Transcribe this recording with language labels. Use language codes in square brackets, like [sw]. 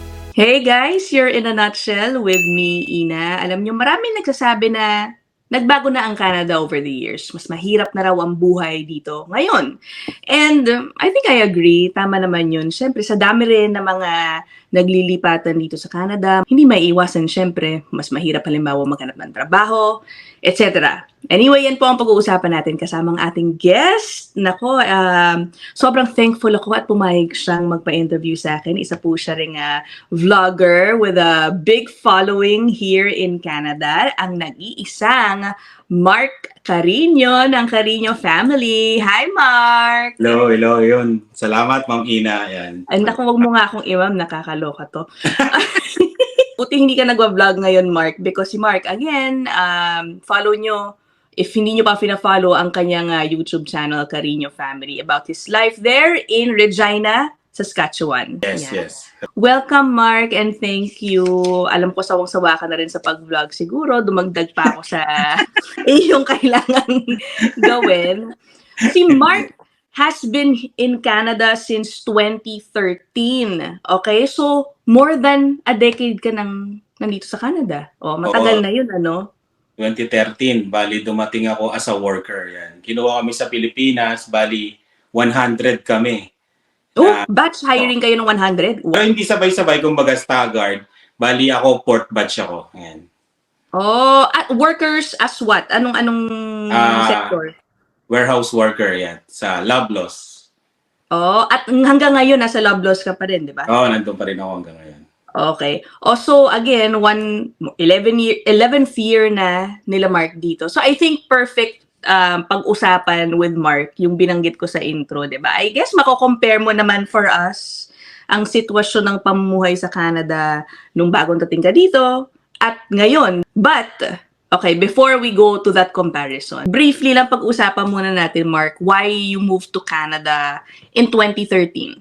[en] Hey guys, you're in a nutshell with me, Ina. [tl] Alam nyo, maraming nagsasabi na nagbago na ang Canada over the years. Mas mahirap na raw ang buhay dito ngayon. [en] And I think I agree. [tl] Tama naman yun. Siyempre, sa dami rin ng mga naglilipatan dito sa Canada, hindi maiiwasan siyempre. Mas mahirap halimbawa maghanap ng trabaho, etc. Anyway, yan po ang pag-uusapan natin kasama ang ating guest. Nako, sobrang thankful ako at pumayag siyang magpa-interview sa akin. Isa po siya ring vlogger with a big following here in Canada, ang nag-iisang Mark Carino ng Carino family. Hi, Mark! Hello, yun. Salamat, Ma'am Ina. Yan. Ay, naku, wag mo nga akong imam, nakakaloka to. Buti hindi ka nagwa-vlog ngayon, Mark, because si Mark, again, follow nyo. If hindi nyo pa fina-follow ang kanyang YouTube channel, Carino Family, [en] about his life there in Regina, Saskatchewan. Yes, Yeah. yes. Welcome, Mark, and thank you. [tl] Alam ko sawang-sawa ka na rin sa pag-vlog siguro. Dumagdag pa ako sa iyong kailangan gawin. Si Mark has been in Canada since 2013. Okay? So, more than a decade ka nang nandito sa Canada. Oh, matagal Oo. na yun, ano? 2013, bali dumating ako as a worker. Yan. Kinuha kami sa Pilipinas, bali 100 kami. Oh, batch hiring kayo ng 100? Pero hindi sabay-sabay, kumbaga staggered. Bali ako, fourth batch ako. Yan. [en] Oh, at workers as what? Anong sector? [tl] Warehouse worker yan, sa Loblaws. Oh, at hanggang ngayon nasa Loblaws ka pa rin, di ba? Oo, nandun pa rin ako hanggang ngayon. Okay. Also, again, 11th year na nila Mark dito. So, I think perfect pag-usapan with Mark, yung binanggit ko sa intro, di ba? I guess mako-compare mo naman for us ang sitwasyon ng pamumuhay sa Canada nung bagong dating ka dito at ngayon. [en] But, okay, before we go to that comparison, [tl] briefly lang pag-usapan muna natin, [en] Mark, why you moved to Canada in 2013?